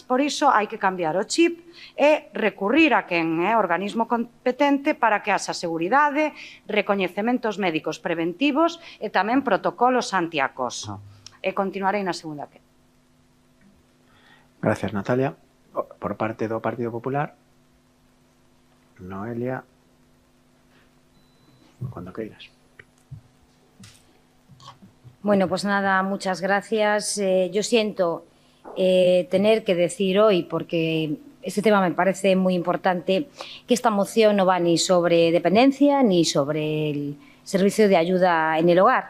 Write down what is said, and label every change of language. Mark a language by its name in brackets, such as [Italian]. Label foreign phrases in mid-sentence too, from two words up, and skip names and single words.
[Galician] Por iso hai que cambiar o chip e recurrir a quen é organismo competente para que haxa seguridade, recoñecementos médicos preventivos e tamén protocolos antiacoso. E continuarei na segunda que. Gracias, Natalia. Por parte do Partido Popular, Noelia, cuando queiras. [Spanish] Bueno, pues nada, muchas gracias. Yo siento tener que decir hoy, porque este tema me parece muy importante, que esta moción no va ni sobre dependencia ni sobre el servicio de ayuda en el hogar.